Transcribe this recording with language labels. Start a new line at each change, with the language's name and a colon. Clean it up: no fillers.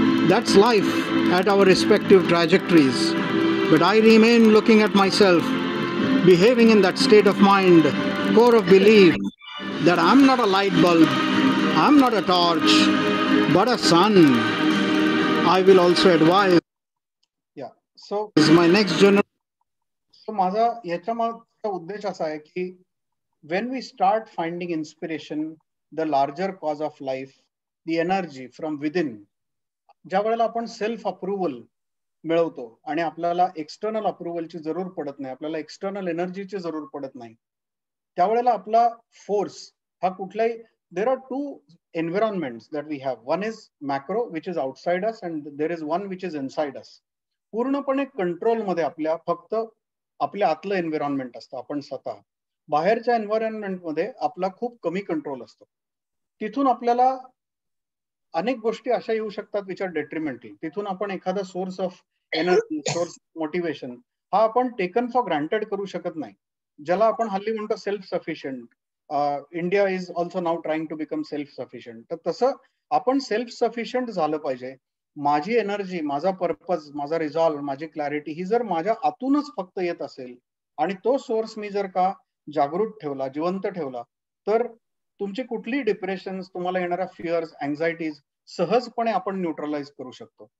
English: That's life at our respective trajectories. But I remain looking at myself, behaving in that state of mind, core of belief that I'm not a light bulb, I'm not a torch, but a sun. I will also advise. Yeah, so is my next generation.
Marathi: So माझा याच्या मागचा उद्देश असा आहे की
English: when we start finding inspiration, the larger cause of life, the energy from within,
Marathi: ज्या वेळेला आपण सेल्फ अप्रुव्हल मिळवतो आणि आपल्याला एक्सटर्नल अप्रुव्हलची जरूर पडत नाही, आपल्याला एक्सटर्नल एनर्जीची जरूर पडत नाही, त्यावेळेला आपला फोर्स हा कुठलाही,
English: There are two environments that we have. One is macro which is outside us and there is one which is inside us.
Marathi: पूर्णपणे कंट्रोलमध्ये आपल्या फक्त आपल्या आतलं एन्व्हायरमेंट असतं, आपण स्वतः. बाहेरच्या एन्व्हायरमेंटमध्ये आपला खूप कमी कंट्रोल असतो. तिथून आपल्याला अनेक गोष्टी अशा येऊ शकतात
English: Which are detrimental.
Marathi: तिथून आपण एखादा source of energy, source motivation हा आपण
English: taken for granted
Marathi: करू शकत नाही, ज्याला आपण हल्ली म्हणतो self sufficient.
English: India is also now trying to become self sufficient.
Marathi: तर तसं आपण सेल्फ सफिशियंट झालं पाहिजे. माझी एनर्जी, माझा पर्पज, माझा रिझॉल्व, माझी क्लॅरिटी ही जर माझ्या आतूनच फक्त येत असेल आणि तो सोर्स मी जर का जागृत ठेवला, जिवंत ठेवला, तर तुमची कुठली डिप्रेशन, तुम्हाला येणाऱ्या फिअर्स, अँझायटीज सहजपणे आपण न्यूट्रलाइज करू शकतो.